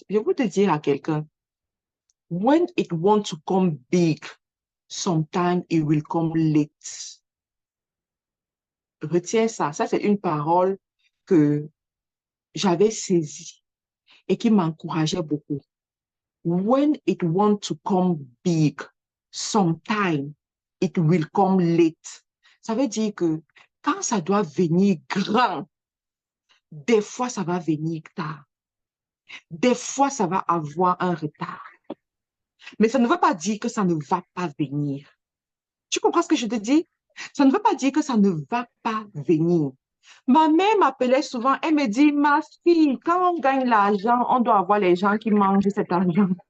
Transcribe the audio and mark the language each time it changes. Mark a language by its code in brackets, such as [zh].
[fr] Je veux te dire à quelqu'un, [en] when it wants to come big, sometimes it will come late. [fr] Retiens ça. Ça, c'est une parole que j'avais saisie et qui m'encourageait beaucoup. [en] When it wants to come big, sometime it will come late. [fr] Ça veut dire que quand ça doit venir grand, des fois ça va venir tard. Des fois ça va avoir un retard. Mais ça ne veut pas dire que ça ne va pas venir. Tu comprends ce que je te dis? Ça ne veut pas dire que ça ne va pas venir. Ma mère m'appelait souvent, elle me dit, ma fille, quand on gagne l'argent, on doit avoir les gens qui mangent cet argent.